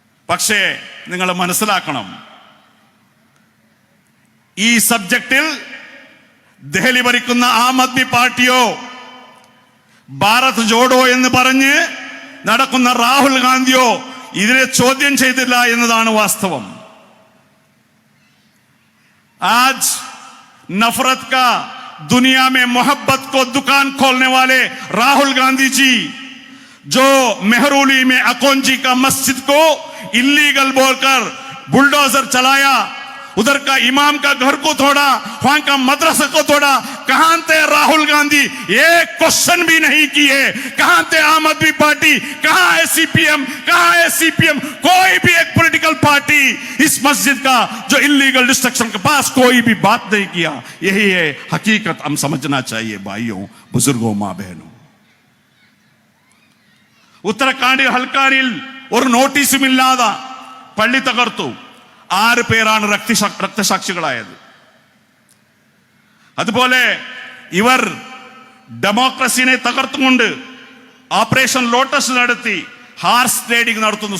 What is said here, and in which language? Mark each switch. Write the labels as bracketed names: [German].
[Malayalam] പക്ഷേ നിങ്ങൾ മനസ്സിലാക്കണം, ഈ സബ്ജക്റ്റിൽ ദഹലി ഭരിക്കുന്ന ആം ആദ്മി പാർട്ടിയോ ഭാരത് ജോഡോ എന്ന് പറഞ്ഞ് നടക്കുന്ന രാഹുൽ ഗാന്ധിയോ ഇതിനെ ചോദ്യം ചെയ്തില്ല എന്നതാണ് വാസ്തവം. [Hindi] आज नफरत का दुनिया में मोहब्बत को दुकान खोलने वाले राहुल गांधी जी जो मेहरौली में अकोंजी का मस्जिद को इलीगल बोलकर बुलडोजर चलाया, उधर का इमाम का घर को तोड़ा, वहां का मदरसा को तोड़ा. कहां थे राहुल गांधी? एक क्वेश्चन भी नहीं किए. कहां थे आम आदमी पार्टी? कहां है CPM? कहां है CPM? कोई भी एक पॉलिटिकल पार्टी इस मस्जिद का जो इलीगल डिस्ट्रक्शन के पास कोई भी बात नहीं किया. यही है हकीकत. हम समझना चाहिए भाइयों, बुजुर्गों, मां बहनों. [Malayalam] ഉത്തരാഖണ്ഡിൽ ഹൽക്കാരിൽ ഒരു നോട്ടീസും ഇല്ലാതെ പള്ളി തകർത്തു. 6 പേരാണ് രക്തസാക്ഷികളായത്. അതുപോലെ ഇവർ ഡെമോക്രസിനെ തകർത്തുകൊണ്ട് ഓപ്പറേഷൻ ലോട്ടസ് നടത്തി ഹാർസ് ട്രേഡിംഗ് നടത്തുന്നു.